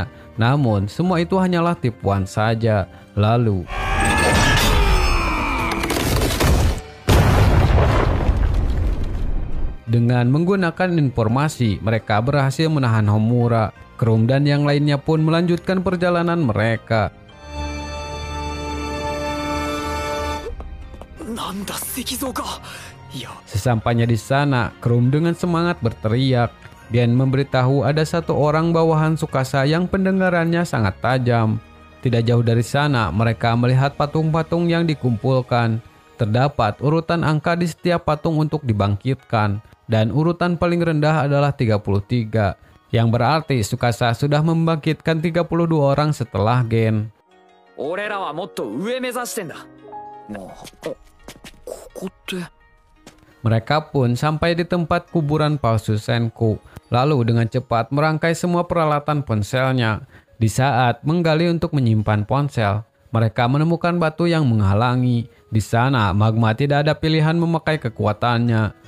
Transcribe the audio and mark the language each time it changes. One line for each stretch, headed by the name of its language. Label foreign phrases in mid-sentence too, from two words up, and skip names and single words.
Indonesian: Namun, semua itu hanyalah tipuan saja. Lalu... Dengan menggunakan informasi, mereka berhasil menahan Homura. Krum dan yang lainnya pun melanjutkan perjalanan mereka.
Japanese: なんだ石像か。いや。
Indonesian: Sesampainya di sana, Krum dengan semangat berteriak. Gen memberitahu ada 1 orang bawahan Tsukasa yang pendengarannya sangat tajam. Tidak jauh dari sana, mereka melihat patung-patung yang dikumpulkan. Terdapat urutan angka di setiap patung untuk dibangkitkan. Dan urutan paling rendah adalah 33. Yang berarti Tsukasa sudah membangkitkan 32 orang setelah Gen.
Japanese: 俺らはもっと上目指してんだ。もう、ここって。
Indonesian: Mereka pun sampai di tempat kuburan palsu Senku. Lalu dengan cepat merangkai semua peralatan ponselnya. Di saat menggali untuk menyimpan ponsel, mereka menemukan batu yang menghalangi. Di sana Magma tidak ada pilihan memakai kekuatannya.